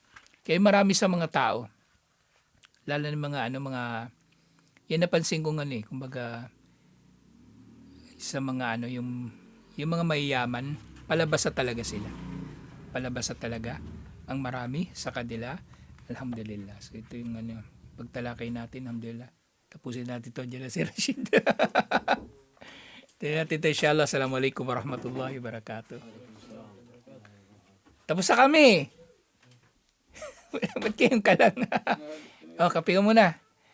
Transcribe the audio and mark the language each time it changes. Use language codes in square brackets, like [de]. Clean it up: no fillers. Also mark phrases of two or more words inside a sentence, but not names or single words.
[tl] Kaya marami sa mga tao, lalo ng mga yan napansin ko kumbaga sa mga yung mga mayayaman, palabasa talaga sila. Palabasa talaga ang marami sa kanila. Alhamdulillah. So ito yung pagtalakay natin, alhamdulillah. Tapusin natin ito, dyan na si Rashid. Tignan natin ito, inshallah. [ar] السلام عليكم ورحمة الله وبركاته. [tl] Tapos na kami. Ba't kayong ka lang? Kape ka muna.